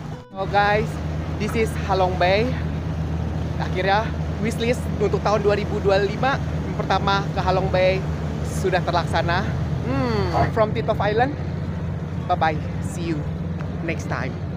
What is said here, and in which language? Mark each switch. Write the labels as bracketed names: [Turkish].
[English] So guys, this is Halong Bay. [Indonesian] Akhirnya wishlist untuk tahun 2025 yang pertama ke Halong Bay sudah terlaksana. [English] From Titov Island, bye-bye, see you next time.